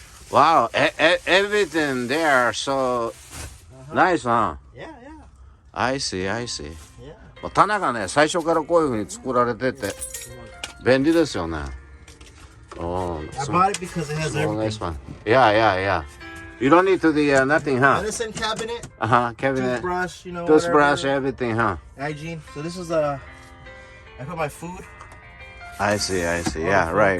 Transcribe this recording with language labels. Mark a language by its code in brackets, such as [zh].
[en] Wow, everything there so nice, huh? Yeah. I see. Yeah. [ja] 棚がね、最初からこういう風に作られてて便利ですよね。 [en] I bought it because it has everything. Nice one. Yeah. You don't need to do nothing, huh? Medicine cabinet. Cabinet. Toothbrush, Toothbrush, whatever. everything, huh? Hygiene. So this is I put my food. I see. Yeah, right.